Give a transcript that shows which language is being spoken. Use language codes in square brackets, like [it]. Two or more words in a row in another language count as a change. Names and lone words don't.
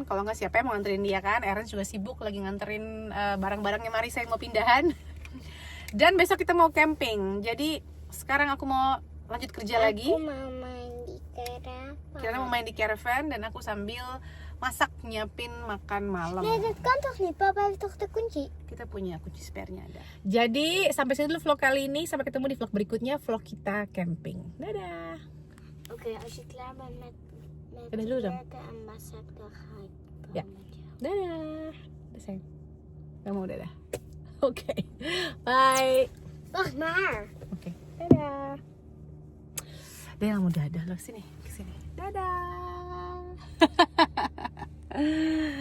[id] Kalau nggak siapa yang mau nganterin dia kan. Aaron juga sibuk lagi nganterin barang-barangnya Marisa yang mau pindahan. Dan besok kita mau camping. Jadi sekarang aku mau lanjut kerja lagi. Aku mau main di caravan. Kita mau main di caravan dan aku sambil masak, nyiapin makan malam. [nl] Nee, dat kan toch niet? Papa heeft toch de kunci? [id] Kita punya kunci spare-nya ada. Jadi sampai sini dulu vlog kali ini. Sampai ketemu di vlog berikutnya, vlog kita camping. Dadah. [nl] Oké, als je klaar bent met [id] Dadah dulu dong. [nl] werken en masak, dan ga ik dan Ja. met jou. [id] Dadah. Udah sayang. Gak mau dadah. Oke. Bye. [nl] Wacht maar. [id] Oke. Dadah. Dia gak mau dadah loh. Sini. Kesini. Dadah.